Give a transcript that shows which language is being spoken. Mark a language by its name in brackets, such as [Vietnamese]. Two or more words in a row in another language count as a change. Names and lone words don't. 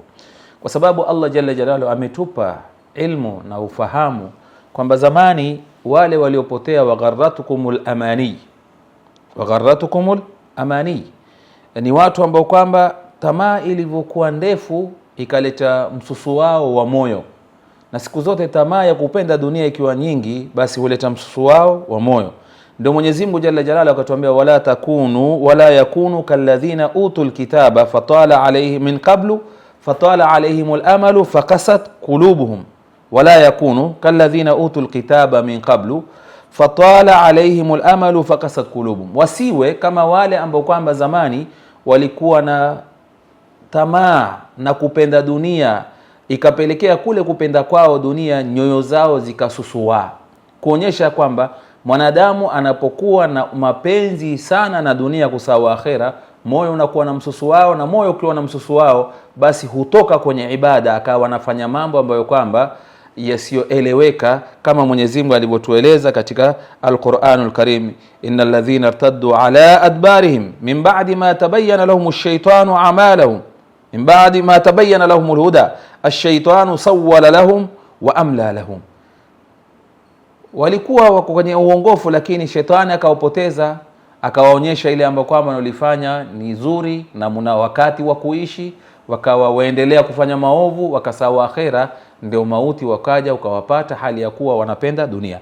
[Swahili] Kwa sababu Allah [Arabic] جل جلاله [Swahili] ametupa ilmu na ufahamu kwamba zamani wale waliopotea [Arabic] وغرتكم الأماني [Swahili] ni watu ambao kwamba tamaa ilivyokuwa ndefu ikaleta msusu wao wa moyo, na siku zote tamaa ya kupenda dunia ikiwa nyingi basi huleta msusu wao wa moyo. Ndio Mwenyezi Mungu [Arabic] جل جلاله akatuambia ولا يكونوا كالذين أوتوا الكتاب فطال عليهم من قبل فطال عليهم الأمل فقست قلوبهم ولا يكونوا كالذين أوتوا الكتاب من قبل فطال عليهم الأمل فقست قلوبهم, [Swahili] wasiwe kama wale ambao kwamba zamani walikuwa na tamaa na kupenda dunia ikapelekea kule kupenda kwao dunia nyoyo zao zikasusua, kuonyesha kwamba mwanadamu anapokuwa na mapenzi sana na dunia kusawa akhera, moyo unakuwa na msusu wao, na moyo ukiwa na msusu wao basi hutoka kwenye ibada akawa anafanya mambo ambayo kwamba yasiyoeleweka, kama Mwenyezi Mungu alivyotueleza katika Al-Qur'anul Karim, [Arabic] إن الذين ارتدوا على أدبارهم من بعد ما تبين لهم الشيطان أعمالهم من بعد ما تبين لهم الهدى الشيطان سول لهم وأملى لهم. [Swahili] Walikuwa wako kwenye uongofu lakini shetani akawapoteza, akawaonyesha ile ambayo kwamba wanalifanya ni nzuri na muna wakati wa kuishi, wakawa waendelea kufanya maovu, wakasawa akhera, ndio mauti wakaja ukawapata hali ya kuwa wanapenda dunia.